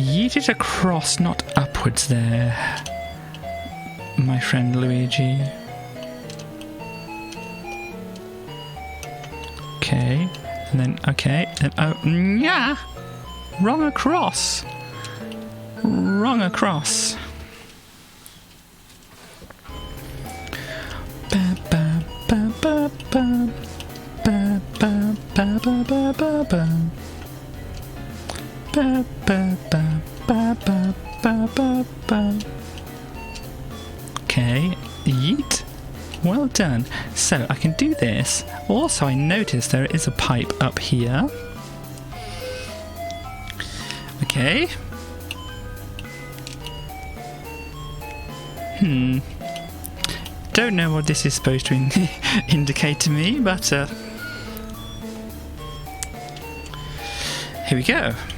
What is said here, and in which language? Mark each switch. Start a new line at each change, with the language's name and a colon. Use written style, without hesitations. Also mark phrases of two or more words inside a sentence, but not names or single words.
English: need it across, not upwards there, my friend Luigi. Okay, and then, okay, and oh, yeah! Wrong across! Wrong across. Ba ba ba ba ba ba ba ba ba ba ba ba. Ba ba ba ba ba ba ba ba. Okay, yeet. Well done. So I can do this. Also, I noticed there is a pipe up here. Okay. Don't know what this is supposed to indicate to me, but here we go.